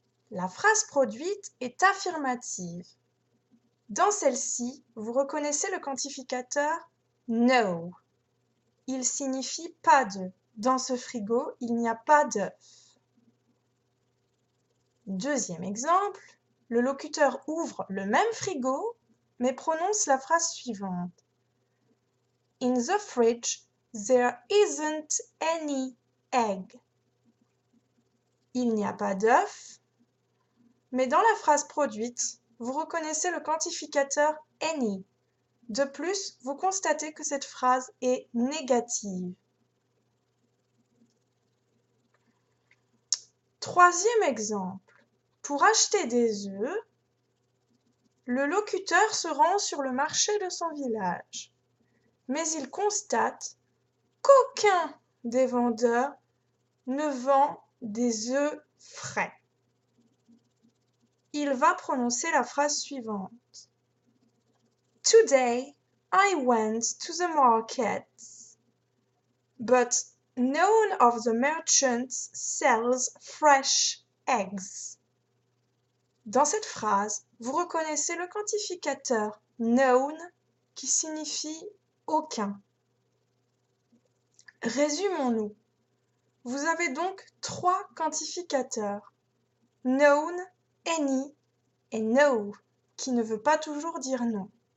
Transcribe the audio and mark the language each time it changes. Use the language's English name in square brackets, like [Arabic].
[French] La phrase produite est affirmative. Dans celle-ci, vous reconnaissez le quantificateur no. Il signifie pas de. Dans ce frigo, il n'y a pas d'œufs. Deuxième exemple, le locuteur ouvre le même frigo, mais prononce la phrase suivante. [English] In the fridge, there isn't any egg. [French] Il n'y a pas d'œuf, mais dans la phrase produite, vous reconnaissez le quantificateur any. De plus, vous constatez que cette phrase est négative. Troisième exemple. Pour acheter des œufs, le locuteur se rend sur le marché de son village, mais il constate qu'aucun des vendeurs ne vend des œufs frais. Il va prononcer la phrase suivante. [English] Today I went to the market, but none of the merchants sells fresh eggs. [French] Dans cette phrase, vous reconnaissez le quantificateur none qui signifie aucun. Résumons-nous. Vous avez donc trois quantificateurs, known, any et no, qui ne veut pas toujours dire non.